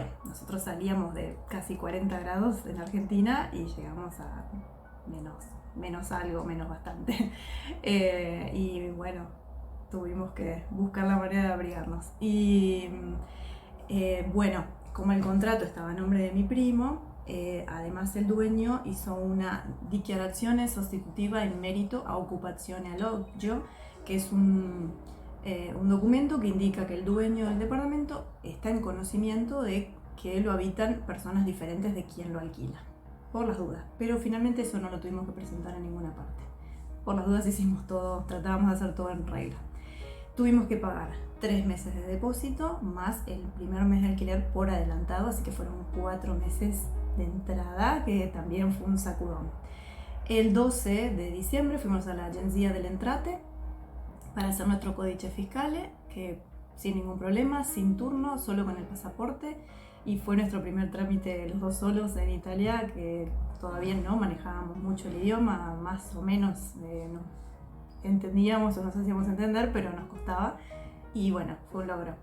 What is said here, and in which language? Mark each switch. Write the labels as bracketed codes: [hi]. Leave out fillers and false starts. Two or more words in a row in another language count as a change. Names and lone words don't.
[es] Nosotros salíamos de casi 40 grados en Argentina y llegamos a menos algo, menos bastante. Y bueno, tuvimos que buscar la manera de abrigarnos. Y como el contrato estaba a nombre de mi primo, además el dueño hizo una [it] dichiarazione sostitutiva in merito a occupazione alloggio, [es] que es un documento que indica que el dueño del departamento está en conocimiento de que lo habitan personas diferentes de quien lo alquila, por las dudas. Pero finalmente eso no lo tuvimos que presentar en ninguna parte. Por las dudas hicimos todo, tratábamos de hacer todo en regla. Tuvimos que pagar 3 meses de depósito más el primer mes de alquiler por adelantado, así que fueron 4 meses de entrada, que también fue un sacudón. El 12 de diciembre fuimos a la Agenzia delle Entrate para hacer nuestro [it] codice fiscale, [es] que sin ningún problema, sin turno, solo con el pasaporte, y fue nuestro primer trámite los 2 solos en Italia, que todavía no manejábamos mucho el idioma, más o menos no entendíamos o nos hacíamos entender, pero nos costaba, y bueno, fue un logro.